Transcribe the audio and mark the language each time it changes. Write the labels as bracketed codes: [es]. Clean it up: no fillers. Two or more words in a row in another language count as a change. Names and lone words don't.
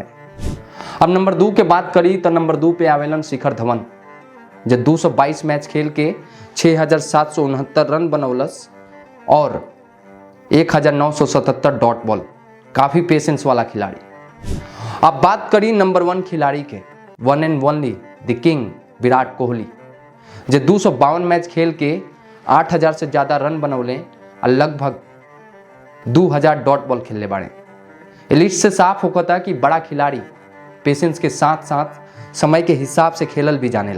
[bho] अब नंबर 2 के बात करी तो नंबर 2 पे आवेलन शिखर धवन, जे 222 मैच खेल के 6769 रन बनौलस और 1977 डॉट बॉल। काफी पेशेंस वाला खिलाड़ी। अब बात करी नंबर 1 खिलाड़ी के, [en] one and only the king [bho] विराट कोहली, जे 252 मैच खेल के 8000 से ज्यादा रन बनौले और लगभग 2000 डॉट बॉल खेलने बाड़े। लिस्ट से साफ होता कि बड़ा खिलाड़ी पेशेंस के साथ साथ समय के हिसाब से खेलल भी जानेला।